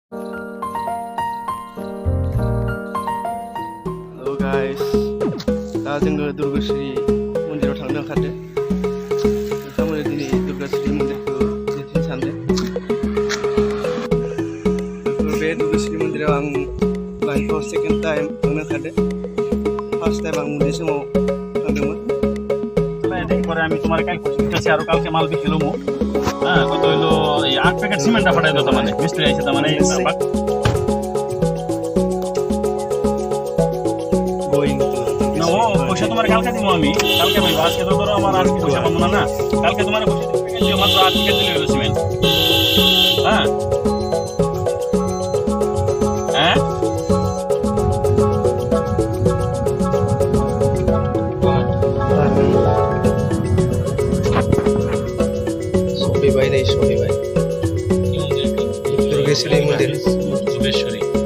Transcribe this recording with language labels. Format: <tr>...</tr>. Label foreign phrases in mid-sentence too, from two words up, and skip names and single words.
<en>Hello guys,</en> <brx>दा जोङो दुर्गश्री मन्दिराव थांनो ओंखारदों। नोंथांमोना दिनै दुर्गश्री मन्दिरखौ दिन्थिनो सानदों। बे दुर्गश्री मन्दिराव आं लाइफआव</brx> <en>second time</en> <brx>थांनो ओंखारदों।</brx> <en>first time</en> <brx>आं उन्दै समाव थांदोंमोन।</brx> <bn>পরে আমি তোমার কালকে দিতেছি আর কালকে মাল বিক্রি লমু হ্যাঁ কত হইলো এই 8 প্যাকেট সিমেন্টটা পাঠাই দাও মানে মিস্ত্রি আইছে তার মানে</bn> <en>Going to</en> <bn>না ও পয়সা তোমার কালকে দিমু আমি কালকে ভাই আজকে তো ধরো আমার আজকে পয়সা পাবো না কালকে তোমার পয়সা প্যাকেট দিও মাত্র 8 প্যাকেট দিলে হলো সিমেন্ট হ্যাঁ হ্যাঁ</bn> <brx>Sohibay नहीं सोहीबाई दुर्गेश्वरी मंदिर दुर्गेश्वरी</brx>